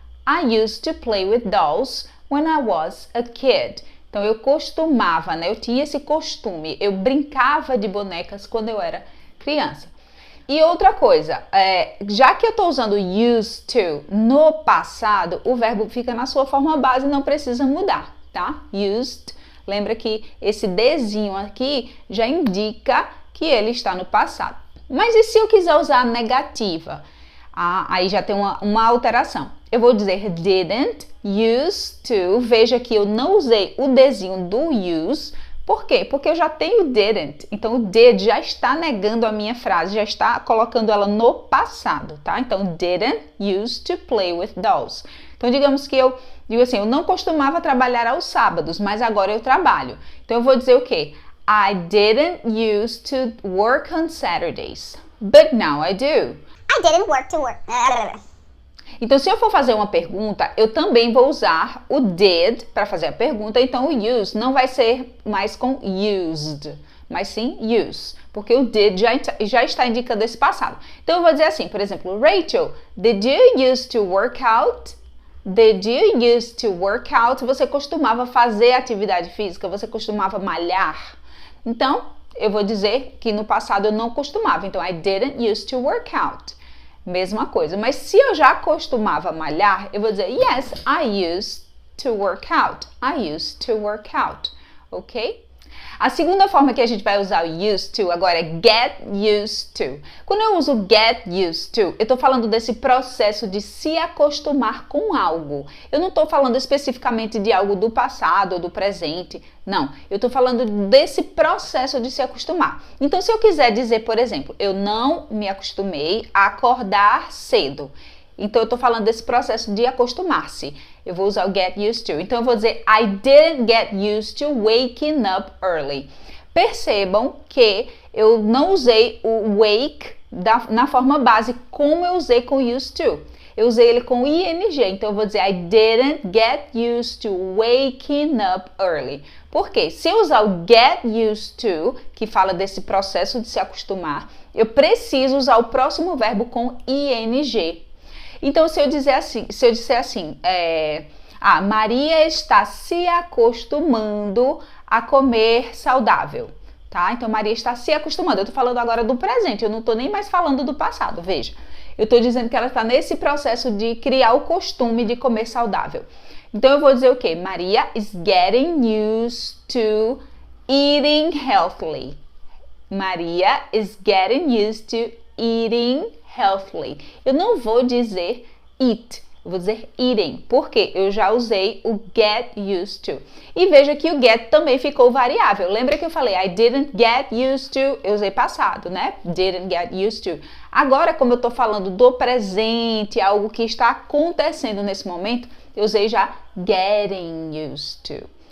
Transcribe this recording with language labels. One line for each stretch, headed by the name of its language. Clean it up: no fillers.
English: I used to play with dolls when I was a kid.
Portuguese: Então eu costumava, né? Eu tinha esse costume, eu brincava de bonecas quando eu era criança. E outra coisa, já que eu estou usando used to no passado, o verbo fica na sua forma base, não precisa mudar, tá? Used, lembra que esse Dzinho aqui já indica que ele está no passado. Mas e se eu quiser usar a negativa? Aí já tem uma alteração. Eu vou dizer didn't, used to. Veja que eu não usei o Dzinho do use. Por quê? Porque eu já tenho didn't. Então o did já está negando a minha frase, já está colocando ela no passado, tá?
English: Então didn't used to play with dolls.
Portuguese: Então digamos que eu digo assim, eu não costumava trabalhar aos sábados, mas agora eu trabalho. Então eu vou dizer o quê?
English: I didn't used to work on Saturdays, but now I do. I didn't work to work.
Portuguese: Então, se eu for fazer uma pergunta, eu também vou usar o did para fazer a pergunta. Então, o use não vai ser mais com used, mas sim use, porque o did já está indicando esse passado. Então, eu vou dizer assim, por exemplo, Rachel,
English: did you used to work out? Did you used to work out?
Portuguese: Você costumava fazer atividade física? Você costumava malhar? Então, eu vou dizer que no passado eu não costumava.
English: Então, I didn't used to work out.
Portuguese: Mesma coisa. Mas se eu já costumava malhar, eu vou dizer
English: yes, I used to work out. I used to work out.
Portuguese: Ok? A segunda forma que a gente vai usar o used to agora é get used to. Quando eu uso get used to, eu estou falando desse processo de se acostumar com algo. Eu não estou falando especificamente de algo do passado ou do presente. Não, eu estou falando desse processo de se acostumar. Então, se eu quiser dizer, por exemplo, eu não me acostumei a acordar cedo. Então, eu estou falando desse processo de acostumar-se. Eu vou usar o get used to. Então, eu vou dizer
English: I didn't get used to waking up early.
Portuguese: Percebam que eu não usei o wake na forma base como eu usei com used to. Eu usei ele com ing. Então, eu vou dizer
English: I didn't get used to waking up early.
Portuguese: Por quê? Se eu usar o get used to, que fala desse processo de se acostumar, eu preciso usar o próximo verbo com ing. Então, se eu disser assim, Maria está se acostumando a comer saudável, tá? Então, Maria está se acostumando. Eu tô falando agora do presente, eu não tô nem mais falando do passado, veja. Eu tô dizendo que ela está nesse processo de criar o costume de comer saudável. Então eu vou dizer o quê?
English: Maria is getting used to eating healthily. Maria is getting used to eating healthily.
Portuguese: Eu não vou dizer eat, eu vou dizer eating, porque eu já usei o get used to. E veja que o get também ficou variável. Lembra que eu falei I didn't get used to? Eu usei passado, né? Didn't get used to. Agora, como eu tô falando do presente, algo que está acontecendo nesse momento, eu usei já getting used to.